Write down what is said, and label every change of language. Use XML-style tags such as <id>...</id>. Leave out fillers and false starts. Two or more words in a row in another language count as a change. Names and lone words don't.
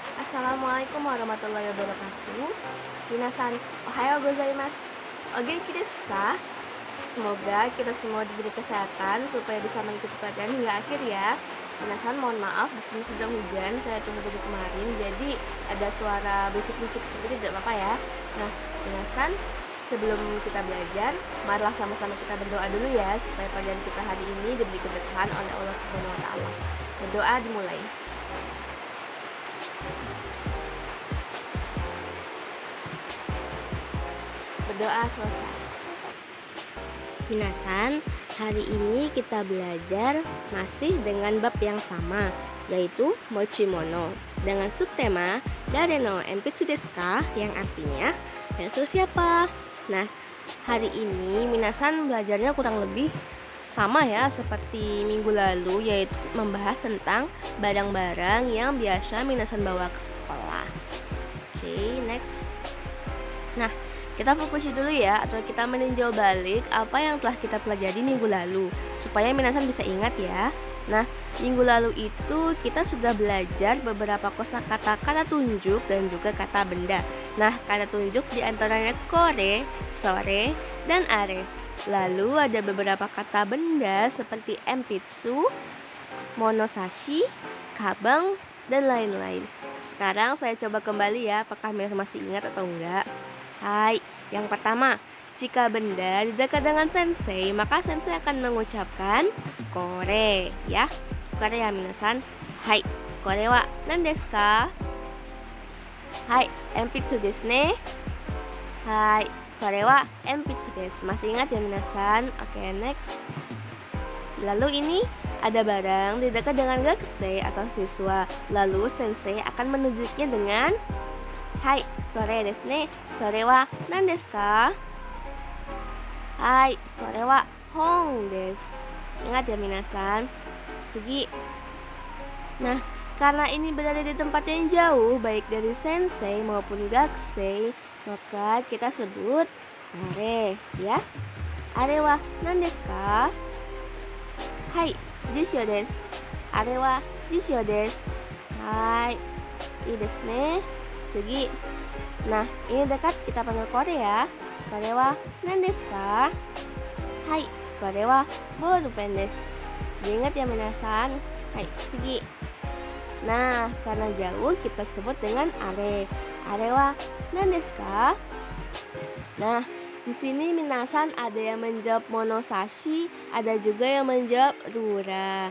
<ar>السلام عليكم ورحمة الله وبركاته.</ar> <ja>みなさん、おはようございます. お元気ですか?</ja> <id>Semoga kita semua diberi kesehatan supaya bisa mengikuti pelajaran hingga akhir ya. Minasan, mohon maaf di sini sedang hujan. Saya tunggu dari kemarin, jadi ada suara bisik-bisik seperti itu tidak apa-apa ya. Nah, minasan, sebelum kita belajar, marilah sama-sama kita berdoa dulu ya supaya pelajaran kita hari ini diberi keberkahan oleh Allah</id> <ar>سبحانه وتعالى.</ar> <id>Berdoa dimulai. Berdoa selesai. Minasan, hari ini kita belajar masih dengan bab yang sama, yaitu mochimono, dengan subtema</id> <ja>誰の鉛筆ですか,</ja> <id>yang artinya pensil siapa. Nah, hari ini minasan belajarnya kurang lebih sama ya seperti minggu lalu, yaitu membahas tentang barang-barang yang biasa minasan bawa ke sekolah. Oke, next. Nah, kita fokus dulu ya, atau kita meninjau balik apa yang telah kita pelajari minggu lalu, supaya minasan bisa ingat ya. Nah, minggu lalu itu kita sudah belajar beberapa kosakata kata tunjuk dan juga kata benda. Nah, kata tunjuk diantaranya</id> <ja>これ、それ,</ja> <id>dan are. Lalu ada beberapa kata benda seperti</id> <ja>えんぴつ、ものさし、かばん,</ja> <id>dan lain-lain. Sekarang saya coba kembali ya, apakah masih ingat atau enggak. Hai, yang pertama, jika benda didekat dengan sensei, maka sensei akan mengucapkan kore ya.</id> <ja>これやみなさん。はい、これは何ですか? はい、えんぴつですね. はい、これはえんぴつです.</ja> <id>Masih ingat ya minasan? Oke, next. Lalu ini ada barang di dekat dengan gakusei atau siswa. Lalu sensei akan menunjuknya dengan</id> <ja>はい、それですね. それは何ですか? はい、それは本です.</ja> <id>Ingat ya minasan. Segi. Nah, karena ini berada di tempat yang jauh, baik dari sensei maupun gakusei, maka kita sebut are ya.</id> <ja>あれは何ですか? はい、辞書です. あれは辞書です. はい、いいですね. Segi.</ja> <id>Nah, ini dekat kita panggil kore ya.</id> <ja>これは何ですか? はい、これはボールペンです.</ja> <id>Diingat ya minasan. Hai, segi. Nah, karena jauh kita sebut dengan are.</id> <ja>あれは何ですか?</ja> <id>Nah, di sini minasan ada yang menjawab monosashi, ada juga yang menjawab rura.</id>